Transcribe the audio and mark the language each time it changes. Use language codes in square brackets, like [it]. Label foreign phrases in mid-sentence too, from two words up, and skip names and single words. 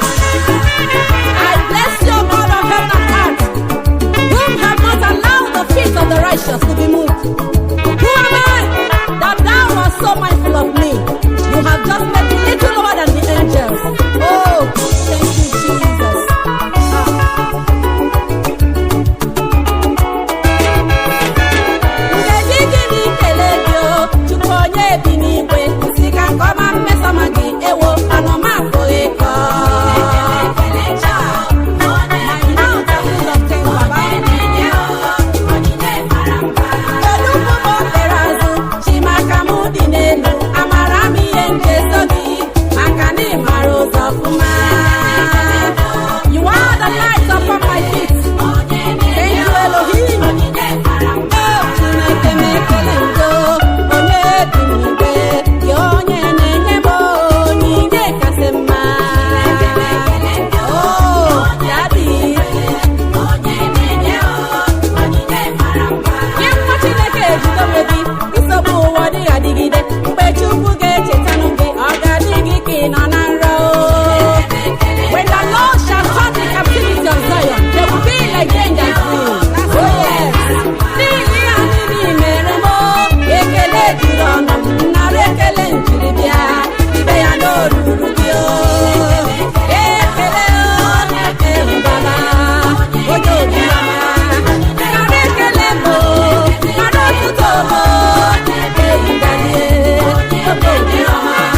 [en] I bless you, God of heaven and earth, whom have not allowed the feet of the righteous to be moved. Who am I that thou art so mindful of me? You have just made me little lower than the angels. Oh, thank you, Jesus. Ah. [ig] Nkeji gị na ikele gị o, Chukwu onye bi n'igwe, si ka nke ọma mmesoma gị, ewo, anụ m apụghị ịkọ. [en] My mouth is full of thanks, Baba. [ig] Kedu mgbe m o tere azụ, chi maka m dị n'elu, amara m ihe m ga-eso gị, maka na ị maara ụzọ ọfụma. [en] You are the light upon my feet. Thank you, Elohim. [ig] Oh, Chineke m ekele ndo, onye bi n'igwe, gị onye na-enye m onyinye kasị mma. [en] Oh, Daddy. [ig] Gị nwa Chineke ejide onwe gị, nsogbu ụwa ọ dịghị adịgide. Mgbe Chukwu ga-echetanụ gị, ọ ga-adị gị ka ị nọ na nrọ. [en] When the Lord shall turn the captivity of Zion, they will be like angels green. Oh, yes. [ig] N'ihi ihe a niile i mere m, ekele juru ọnụ m, nara ekele m jiri bịa, ibe ya na o ruru gị o. Ekele o, ehu Baba, onye obi ọma. Nara ekele m o, nara otuto m o, ehu Daddy, onye obi ọma.